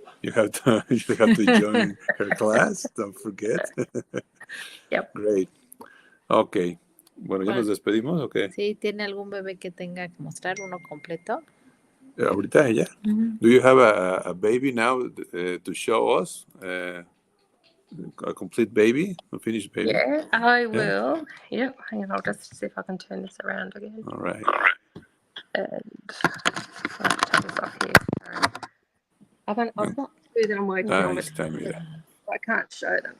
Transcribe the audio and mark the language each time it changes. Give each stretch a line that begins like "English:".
English: You have to join her class. Don't forget. Yep. Great. Okay.
Spanish: Bueno, ¿ya nos despedimos o qué? Sí, ¿tiene algún bebé que tenga que mostrar uno completo? Ahorita ella.
English: Do you have a baby now to show us? A complete baby? A finished baby? Yeah, I will. Yep. Hang on, I'll just see if I can turn this around again. All right. And I'll take this off here. Sorry. I've got two that I'm working on, but I can't show them.